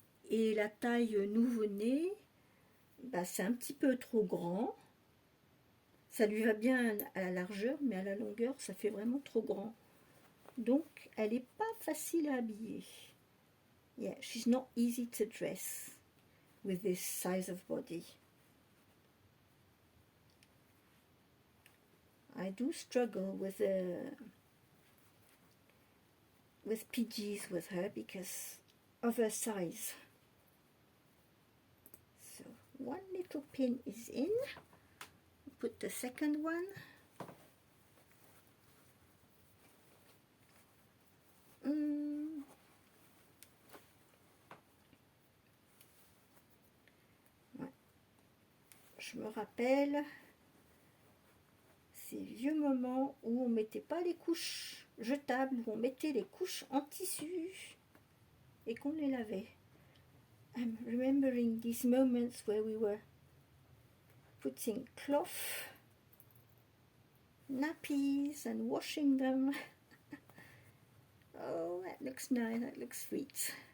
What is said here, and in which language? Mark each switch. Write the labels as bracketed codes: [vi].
[fr] Et la taille nouveau-né, bah, c'est un petit peu trop grand. Ça lui va bien à la largeur, mais à la longueur, ça fait vraiment trop grand. Donc, elle n'est pas facile à habiller. [en] Yeah, she's not easy to dress with this size of body. I do struggle with PGs with her because of her size. So one little pin is in. Put the second one. [fr] Ouais. Je me rappelle ces vieux moments où on mettait pas les couches jetables, où on mettait les couches en tissu et qu'on les lavait. [en] I'm remembering these moments where we were putting cloth, nappies and washing them. Oh, that looks nice, that looks sweet.